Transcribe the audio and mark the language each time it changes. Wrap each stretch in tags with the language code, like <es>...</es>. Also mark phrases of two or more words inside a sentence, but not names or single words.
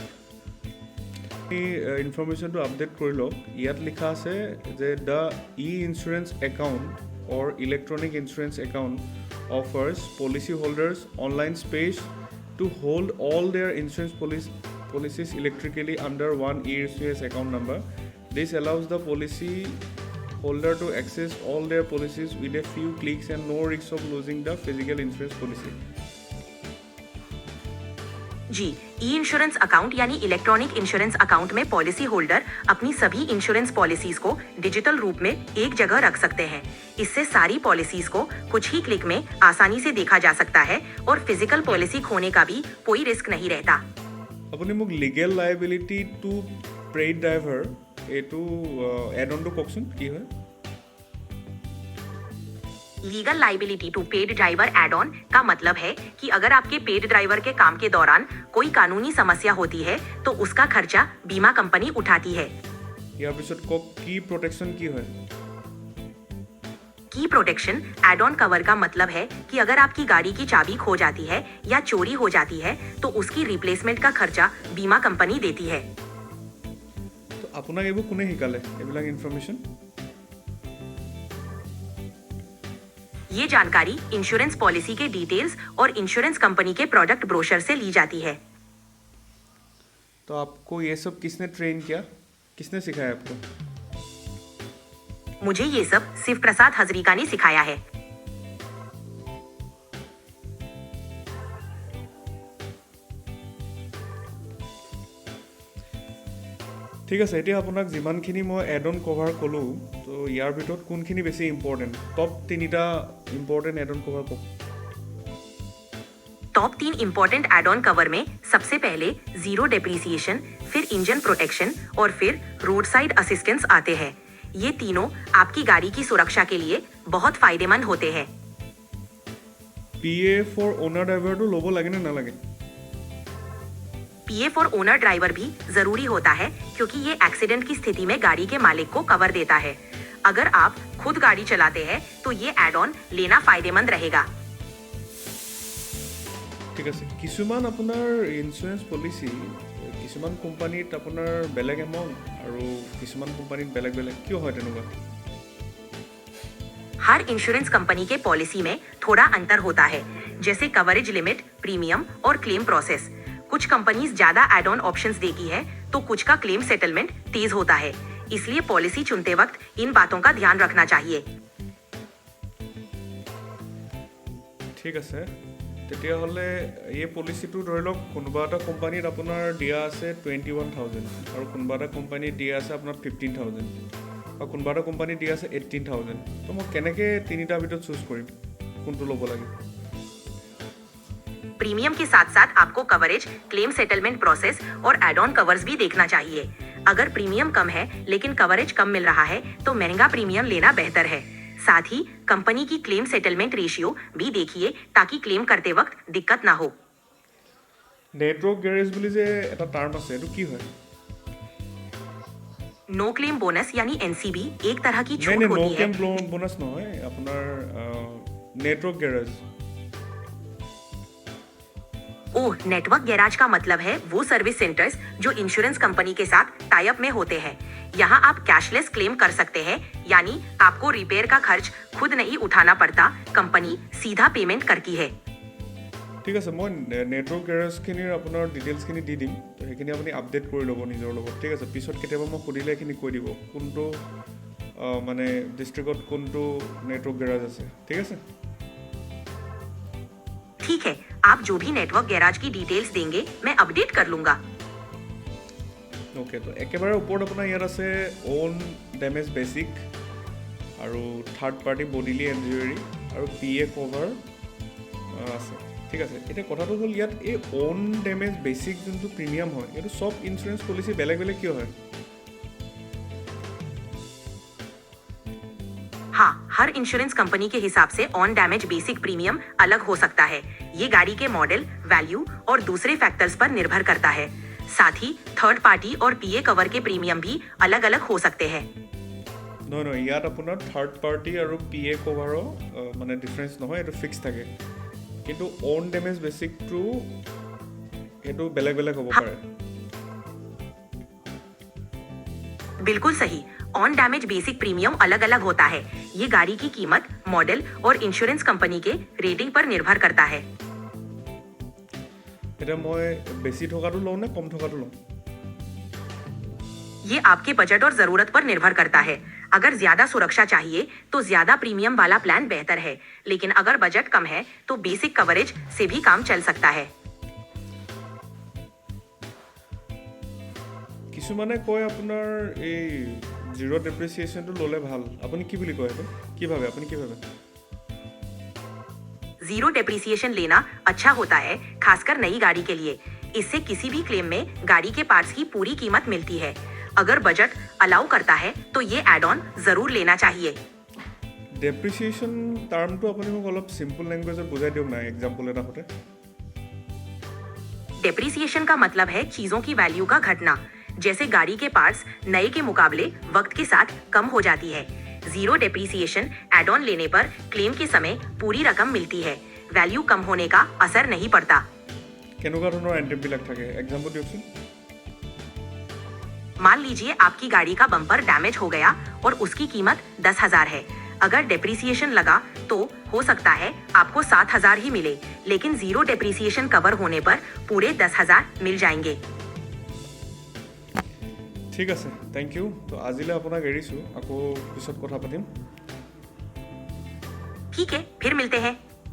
<as>ইনফৰমেশ্যনটো আপডেট কৰি লওক। ইয়াত লিখা আছে যে</as> <en>the insurance account or electronic insurance account offers policy holders online space to hold all their insurance policies electrically under one ECS account number. This allows the policy holder to access all their policies with a few clicks and no risk of losing the physical insurance policy.</en> <hi>जी,</hi> <en>e insurance account</en> <hi>यानी</hi> <en>electronic insurance account</en> <hi>में</hi> <en>policy holder</en> <hi>अपनी सभी</hi> <en>insurance policies</en> <hi>को डिजिटल रूप में एक जगह रख सकते हैं। इससे सारी पॉलिसीज को कुछ ही क्लिक में आसानी से देखा जा सकता है और</hi> <en>physical policy</en> <hi>खोने का भी कोई रिस्क नहीं रहता।</hi> <as>আপুনি মোক</as> <en>legal liability to paid driver</en> <as>এইটো এড অনটো কওকচোন কি হয়।</as> <en>legal liability to paid driver add on</en> <hi>का मतलब है कि अगर आपके</hi> <en>paid driver</en> <hi>के काम के दौरान कोई कानूनी समस्या होती है तो उसका खर्चा बीमा कंपनी उठाती है।</hi> <as>ইয়াৰ পিছত কওক</as> <en>key protection</en> <as>কি হয়।</as> <en>key protection add on cover</en> <hi>का मतलब है कि अगर आपकी गाड़ी की चाबी खो जाती है या चोरी हो जाती है तो उसकी रिप्लेसमेंट का खर्चा बीमा कंपनी देती है।</hi> <as>তো আপোনাক এইবোৰ কোনে শিকালে এইবিলাক ইনফৰমেশ্যন।</as> <hi>ये जानकारी इंश्योरेंस पॉलिसी के डिटेल्स और इंश्योरेंस कंपनी के</hi> <en>product brochure</en> <hi>से ली जाती है। तो आपको ये सब किसने ट्रेन किया, किसने सिखाया आपको। मुझे ये सब शिव प्रसाद हजरिका ने सिखाया है।</hi> <as>ঠিক আছে, এতিয়া আপোনাক যিমানখিনি মই</as> <en>add on cover</en> <as>ক'লোঁ তো ইয়াৰ ভিতৰত কোনখিনি বেছি ইম্পৰ্টেণ্ট, টপ 3টা</as> <en>important add on cover</en> <as>কওক।</as> <en>top 3 important add on cover</en> <hi>में सबसे पहले</hi> <en>zero depreciation,</en> <hi>फिर</hi> <en>engine protection</en> <hi>और फिर</hi> <en>road side assistance</en> <hi>आते हैं। ये तीनों आपकी गाड़ी की सुरक्षा के लिए बहुत फायदेमंद होते हैं।</hi> <en>PA for owner</en> <as>ড্ৰাইভাৰটো ল'ব লাগে নে নালাগে।</as> <en>PA for owner driver</en> <hi>भी जरूरी होता है क्योंकि ये एक्सीडेंट की स्थिति में गाड़ी के मालिक को कवर देता है। अगर आप खुद गाड़ी चलाते हैं तो ये</hi> <en>add on</en> <hi>लेना फायदेमंद रहेगा।</hi> <as>ঠিক আছে, কিছুমান আপোনাৰ ইঞ্চুৰেঞ্চ পলিচি কিছুমান কোম্পানীত আপোনাৰ বেলেগ এমাউণ্ট আৰু কিছুমান কোম্পানীত বেলেগ বেলেগ কিয় হয় তেনেকুৱা।</as> <hi>हर इंश्योरेंस कंपनी के पॉलिसी में थोड़ा अंतर होता है, जैसे</hi> <en>coverage limit,</en> <hi>प्रीमियम और</hi> <en>claim process.</en> <hi>कुछ कंपनीज ज्यादा</hi> <en>add on options</en> <hi>देती है तो कुछ का</hi> <en>claim settlement</en> <hi>तेज होता है, इसलिए पॉलिसी चुनते वक्त इन बातों का ध्यान रखना चाहिए।</hi> <as>ঠিক আছে, তেতিয়াহ'লে এই পলিচিটো ধৰি লওক কোনোবা এটা কোম্পানীত আপোনাৰ দিয়া আছে 21,000 আৰু কোনোবা এটা কোম্পানীত দিয়া আছে আপোনাৰ 15,000 আৰু কোনোবা এটা কোম্পানীত দিয়া আছে 18,000। তো মই কেনেকৈ তিনিটাৰ ভিতৰত চুজ কৰিম কোনটো ল'ব লাগে।</as> <hi>प्रीमियम के साथ साथ आपको कवरेज,</hi> <en>claim settlement process</en> <hi>और</hi> <en>add on covers</en> <hi>भी देखना चाहिए। अगर प्रीमियम कम है लेकिन कवरेज कम मिल रहा है तो महंगा प्रीमियम लेना बेहतर है। साथ ही कंपनी की</hi> <en>claim settlement ratio</en> <hi>भी देखिए ताकि क्लेम करते वक्त दिक्कत ना हो।</hi> <en>network garage</en> <as>বুলি যে এটা টাৰ্ম আছে এইটো কি হয়।</as> <en>no claim bonus</en> <hi>यानी एनसीबी एक तरह की</hi> <as>নাই</as> <hi>छूट</hi> <as>নাই নো</as> <hi>होती है।</hi> <en>claim bonus</en> <as>নহয়, আপোনাৰ</as> <en>network garage.</en> <hi>ओह,</hi> <en>network garage</en> <hi>का मतलब है वो</hi> <en>service centers</en> <hi>जो इंश्योरेंस कंपनी के साथ</hi> <en>tie up</en> <hi>में होते हैं। यहाँ आप</hi> <en>cashless claim</en> <hi>कर सकते हैं, यानी आपको रिपेयर का खर्च खुद नहीं उठाना पड़ता, कंपनी सीधा पेमेंट करती है।</hi> <as>ঠিক আছে, মই নেটৱৰ্ক গেৰেজখিনিৰ আপোনাৰ ডিটেইলছখিনি দি দিম, তো সেইখিনি আপুনি আপডেট কৰি ল'ব নিজৰ লগত। ঠিক আছে, পিছত কেতিয়াবা মই সুধিলে এইখিনি কৈ দিব কোনটো মানে ডিষ্ট্ৰিক্টত কোনটো</as> <en>network garage</en> <as>আছে। ঠিক আছে,</as> <hi>ठीक है, आप जो भी</hi> <en>network garage</en> <hi>की डिटेल्स देंगे मैं अपडेट कर लूंगा।</hi> <as>অ'কে। তো একেবাৰে ওপৰত আপোনাৰ ইয়াত আছে</as> <en>own damage basic</en> <as>আৰু</as> <en>third party bodily injury</en> <as>আৰু</as> <en>PA cover</en> <as>আছে। ঠিক আছে, এতিয়া কথাটো হ'ল ইয়াত এই</as> <en>own damage basic</en> <as>যোনটো প্ৰিমিয়াম হয় এইটো চব</as> <en>insurance policy</en> <as>বেলেগ বেলেগ কিয় হয়।</as> <hi>हाँ, हर इंश्योरेंस कंपनी के हिसाब से</hi> <en>own damage basic premium</en> <hi>अलग हो सकता है। ये गाड़ी के मॉडल, वैल्यू और दूसरे फैक्टर्स पर निर्भर करता है। साथ ही</hi> <en>third party</en> <hi>और</hi> <en>PA cover</en> <hi>के प्रीमियम भी अलग अलग हो सकते हैं।</hi> <as>নহয় নহয়, ইয়াত আপোনাৰ</as> <en>third party</en> <as>আৰু PA কভাৰৰ মানে ডিফাৰেঞ্চ নহয়, এইটো ফিক্স থাকে। কিন্তু</as> <en>own damage</en> <as>বেচিকটো সেইটো বেলেগ বেলেগ হ'ব পাৰে।</as> <hi>बिल्कुल सही,</hi> <en>own damage basic premium</en> <hi>अलग अलग होता है। ये गाड़ी की कीमत, मॉडल और इंश्योरेंस कंपनी के रेटिंग पर निर्भर करता है।</hi> <as>এতিয়া মই বেছি থকাটো লওঁ নে কম থকাটো লওঁ।</as> <hi>ये आपके बजट और जरूरत पर निर्भर करता है। अगर ज्यादा सुरक्षा चाहिए तो ज्यादा प्रीमियम वाला प्लान बेहतर है, लेकिन अगर बजट कम है तो</hi> <en>basic coverage</en> <hi>से भी काम चल सकता है।</hi> <as>কিছুমানে কয় আপোনাৰ এই জিৰ' ডেপ্ৰিচিয়েশ্যনটো ল'লে ভাল আপুনি কি বুলি কয় সেইটো কি ভাবে আপুনি কি ভাবে</as> <en>zero depreciation</en> <hi>लेना अच्छा होता है, खासकर नई गाड़ी के लिए। इससे किसी भी क्लेम में गाड़ी के पार्ट्स की पूरी कीमत मिलती है। अगर बजट अलाउ करता है तो ये</hi> <en>add on</en> <hi>जरूर लेना चाहिए।</hi> <as>ডেপ্ৰিচিয়েশ্যন টাৰ্মটো আপুনি মোক অলপ চিম্পল লেংগুৱেজত বুজাই দিয়ক না এক্সাম্পল এটা সৈতে</as> <hi>डेप्रिसिएशन का मतलब है चीजों की वैल्यू का घटना। जैसे गाड़ी के पार्ट्स नए के मुकाबले वक्त के साथ कम हो जाती है।</hi> <en>zero depreciation add on</en> <hi>लेने पर क्लेम के समय पूरी रकम मिलती है, वैल्यू कम होने का असर नहीं पड़ता।</hi> <as>কেনেকুৱা ধৰণৰ এণ্ট্ৰিবিলাক থাকে এক্সাম্পল দিয়কচোন</as> <hi>मान लीजिए आपकी गाड़ी का बम्पर डैमेज हो गया और उसकी कीमत 10,000 है। अगर डेप्रिसिएशन लगा तो हो सकता है आपको 7,000 ही मिले, लेकिन</hi> <en>zero depreciation cover</en> <hi>होने पर पूरे 10,000 मिल जाएंगे।</hi> <as>ঠিক আছে</as> <en>thank you</en> <as>তো আজিলৈ আপোনাক এৰিছোঁ আকৌ পিছত কথা পাতিম</as> <hi>ठीक है, फिर मिलते हैं।</hi>